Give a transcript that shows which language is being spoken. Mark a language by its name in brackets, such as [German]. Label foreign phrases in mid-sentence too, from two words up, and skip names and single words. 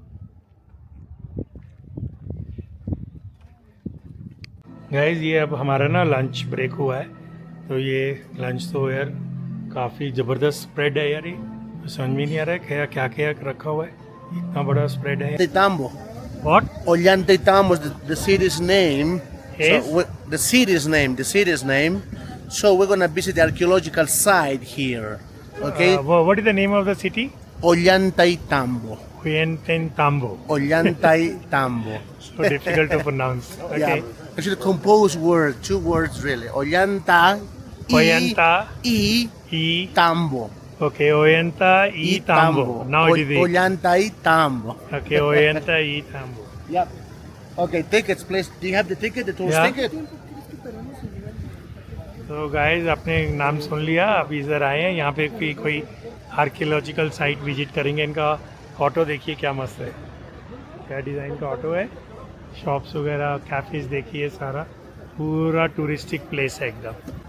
[Hindi] गाइस ये अब हमारा ना [English] lunch break [Hindi] हुआ है, तो ये लंच तो यार काफ़ी ज़बरदस्त स्प्रेड है यार। ये समझ में नहीं आ रहा है क्या क्या क्या रखा हुआ है, इतना बड़ा स्प्रेड है। [English] Tambo. What? Ollantaytambo is the city's name. Yes. So the city's name. So we're gonna visit the archaeological site here. Okay. What is the name of the city? Ollantaytambo. Ollantaytambo. Ollantaytambo. So difficult to pronounce. Okay. Yeah. Actually, composed word, 2 words really. Ollanta. Ollanta E. e Tambo. Okay, Ollanta e Tambo. Now it is it. Ollantaytambo. Okay, Ollanta e Tambo. Yep. Okay, tickets, please. Do you have the ticket? The tourist Yeah. ticket? [Hindi] तो गाइस आपने नाम सुन लिया, अभी इधर आए हैं, यहाँ पे भी कोई [English] archaeological site [Hindi] विजिट करेंगे। इनका ऑटो देखिए क्या मस्त है, क्या डिज़ाइन का ऑटो है। शॉप्स वगैरह कैफेज देखिए, सारा पूरा [English] touristic place [Hindi] है एकदम।